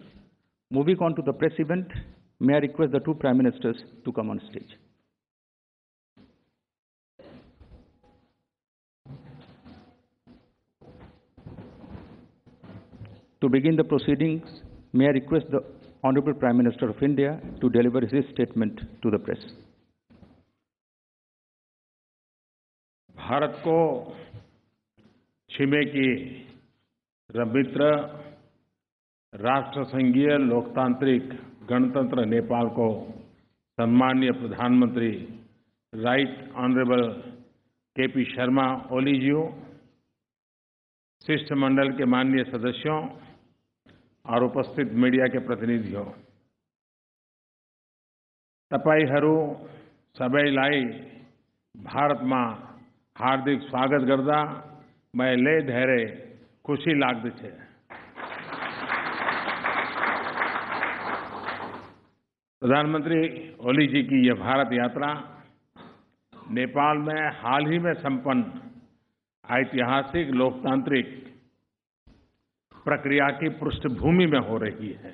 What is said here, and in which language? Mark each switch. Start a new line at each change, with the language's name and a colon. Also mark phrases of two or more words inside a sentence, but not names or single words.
English: Moving on to the press event, may I request the two Prime Ministers to come on stage. To begin the proceedings, may I request the Honorable Prime Minister of India to deliver his statement to the press.
Nepali: भारत को छिमेकी मित्र राष्ट्र संघीय लोकतांत्रिक गणतंत्र नेपाल को सम्माननीय प्रधानमंत्री
English: Right Honourable
Nepali: केपी शर्मा ओली जी,
Hindi: शिष्टमंडल के माननीय सदस्यों और उपस्थित मीडिया के प्रतिनिधियों,
Nepali: तपाईहरु सबैलाई भारतमा हार्दिक स्वागत गर्दा मैले धेरै खुशी लाग्दछ।
Hindi: प्रधानमंत्री ओली जी की यह भारत यात्रा नेपाल में हाल ही में संपन्न ऐतिहासिक लोकतांत्रिक प्रक्रिया की पृष्ठभूमि में हो रही है।